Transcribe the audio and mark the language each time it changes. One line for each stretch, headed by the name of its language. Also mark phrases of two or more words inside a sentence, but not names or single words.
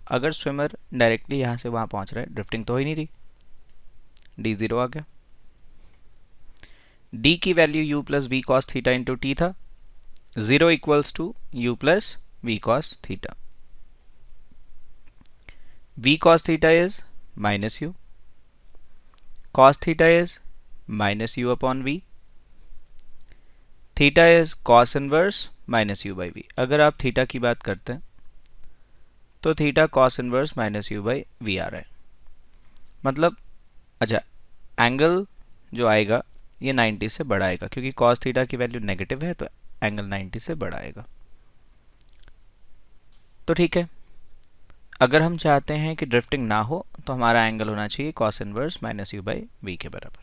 Hindi: अगर
English: swimmer directly
Hindi: यहां से वहां पहुंच रहा है, ड्रिफ्टिंग तो हो ही नहीं रही, d 0 आ गया. d की वैल्यू
English: u plus v cos theta into t
Hindi: था.
English: 0 equals to u plus v cos theta. v cos theta is minus u, cos theta is minus u upon v, theta is cos inverse minus u by v.
Hindi: अगर आप थीटा की बात करते हैं तो थीटा
English: cos inverse minus u by v
Hindi: आ रहा है. मतलब अच्छा, एंगल जो आएगा ये 90 से बड़ा आएगा, क्योंकि
English: cos theta
Hindi: की
English: value negative
Hindi: है तो एंगल 90 से बड़ा आएगा. तो ठीक है, अगर हम चाहते हैं कि ड्रिफ्टिंग ना हो तो हमारा एंगल होना चाहिए
English: cos inverse minus u by v
Hindi: के बराबर.